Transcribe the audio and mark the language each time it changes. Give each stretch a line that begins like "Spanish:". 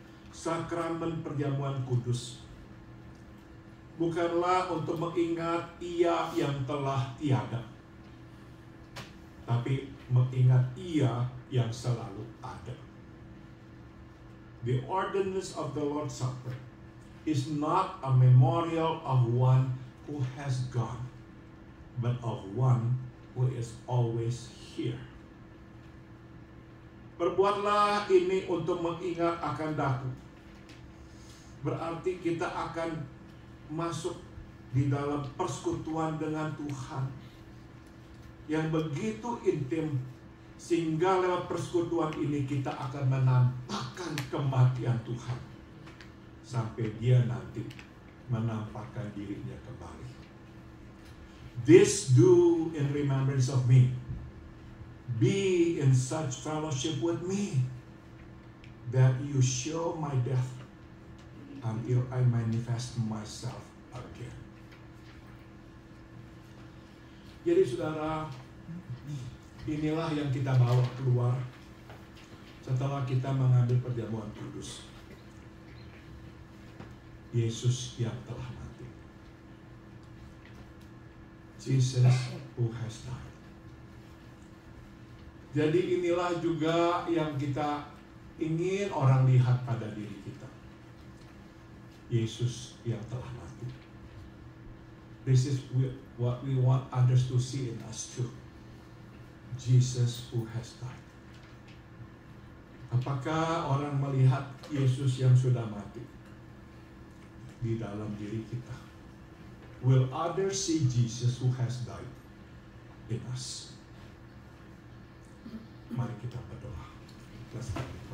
Indonesian: Sakramen perjamuan kudus bukanlah untuk mengingat Ia yang telah tiada, tapi mengingat Ia yang selalu ada.
English: The ordinance of the Lord's Supper is not a memorial of one who has gone, but of one who is always here.
Indonesian: Berbuatlah ini untuk mengingat akan daku. Berarti kita akan masuk di dalam persekutuan dengan Tuhan yang begitu intim, sehingga lewat persekutuan ini kita akan menampakkan kematian Tuhan sampai Dia nanti menampakkan dirinya kembali.
English: This do in remembrance of me. Be in such fellowship with me that you show my death until I manifest myself again.
Indonesian: Jadi saudara, inilah yang kita bawa keluar setelah kita mengambil perjamuan kudus. Yesus yang telah mati.
English: Jesus who has died.
Indonesian: Jadi inilah juga yang kita ingin orang lihat pada diri kita. Yesus yang telah mati.
English: This is what we want others to see in us too. Jesus who has died.
Indonesian: Apakah orang melihat Yesus yang sudah mati di dalam diri kita?
English: Will others see Jesus who has died in us?
Indonesian: Mari kita berdoa.
English: Let's pray.